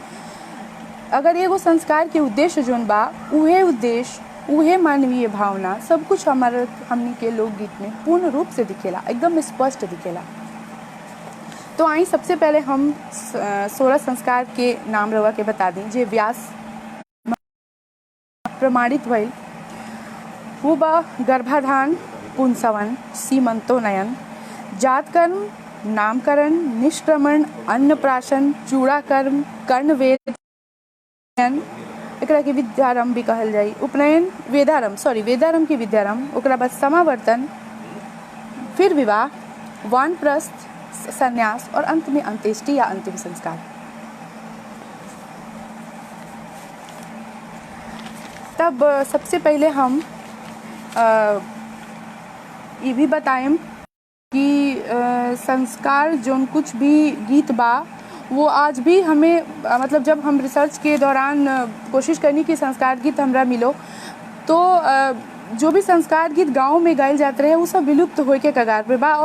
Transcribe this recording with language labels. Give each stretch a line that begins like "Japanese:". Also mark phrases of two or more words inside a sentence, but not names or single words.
Bhojpuri: अगर एगो संस्कार के उद्देश्य जोन बा उहे उद्देश्य, उहे मानवीय भावना सब कुछ हमनी के लोकगीत में पूर्ण रूप से दिखेला, एकदम स्पष्ट दिखेला। तो आई सबसे पहले हम 16 संस्कार के नाम रवा के बता दें जे व्यास प्रमाणित भइल। वो बा गर्भाधान, पुंसवन, सीमंतोनयन, जातकर्म, नामकरण, निष्क्रमण, अन्नप्राशन, चूड़ाकर्म, कर्णवेदन, एकरा के विद्यारंभ भी कहल जाई, उपनयन, वेदारंभ की विद्यारंभ, ओकरा बाद समावर्तन, फिर विवाह, वानप्रस्थ, संन्यास और अंत में अंत्येष्टि या अंतिम संस्कार। तब सबसे पहले हम ये भी बताएं कि संस्कार जोन कुछ भी गीत बा वो आज भी हमें मतलब जब हम रिसर्च के दौरान कोशिश करनी कि संस्कार गीत हमरा मिलो तो जो भी संस्कार गीत गाँव में गायल जाते रहे वो सब विलुप्त होए के कगार पे बा।